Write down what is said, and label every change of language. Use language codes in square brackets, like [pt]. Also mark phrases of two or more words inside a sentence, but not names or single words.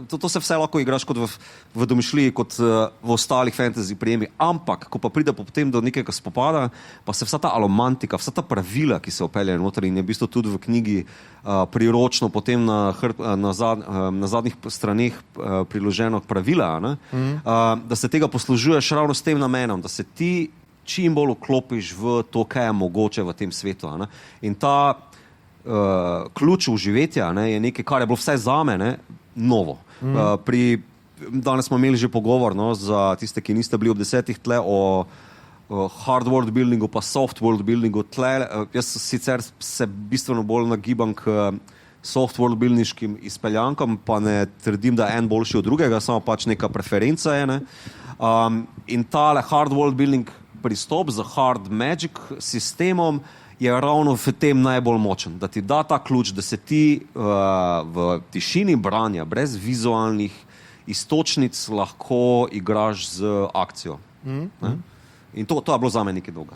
[sl] To se vse lahko igraš kot v domišljiji, kot v ostalih fantasy prijemi, ampak ko pa pride potem do nekega spopada, pa se vsa ta alomantika, vsa ta pravila, ki se opeljajo noter in je v bistvu tudi v knjigi priročno potem na zadnjih straneh priloženo pravila, da se tega poslužuješ ravno s tem namenom, da se ti čim bolj vklopiš v to, kaj je mogoče v tem svetu. In ta ključ uživetja je nekaj, kar je bilo vsaj zame novo. Danes smo imeli že pogovor za tiste, ki niste bili ob 10 tle o [en] hard world buildingu [sl] pa [en] soft world buildingu [sl] tle. Jaz sicer se bistveno bolj nagibam k [en] soft world [sl] buildniškim izpeljankam, pa ne trdim, da je en boljši od drugega, samo pač neka preferenca je. In tale [en] hard world building [sl] pristop z [en] hard magic [sl] sistemom je ravno v tem najbolj močen, da ti da ta ključ, da se ti v tišini branja, brez vizualnih istočnic lahko igraš z akcijo. In to je bilo za me nekaj dolga.